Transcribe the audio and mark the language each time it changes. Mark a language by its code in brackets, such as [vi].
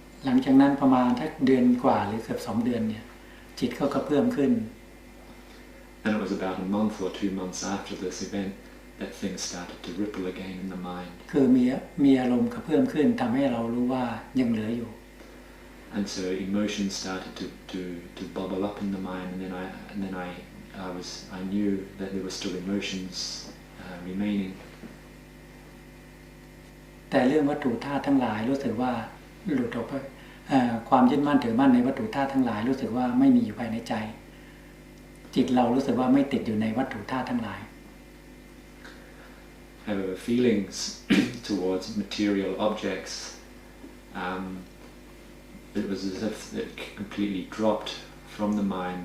[th] หลังจากนั้นประมาณถ้าเดือนกว่าหรือเกือบ2 เดือนเนี่ยจิตก็กระเพื่อมขึ้น [en] And it was about a month or 2 months after this event that things started to ripple again in the mind. [th] คือมีอารมณ์กระเพื่อมขึ้นทำให้เรารู้ว่ายังเหลืออยู่ [en] And so emotions started to bubble up in the mind, and then I knew that there were still emotions remaining. [th] แต่เรื่องวัตถุธาตุทั้งหลายรู้สึกว่าหลุดออกไปความยึดมั่นถือมั่นในวัตถุธาตุทั้งหลายรู้สึกว่าไม่มีอยู่ภายในใจจิตเรารู้สึกว่าไม่ติดอยู่ในวัตถุธาตุทั้งหลาย [en] However, feelings towards material objects, it was as if it completely dropped from the mind.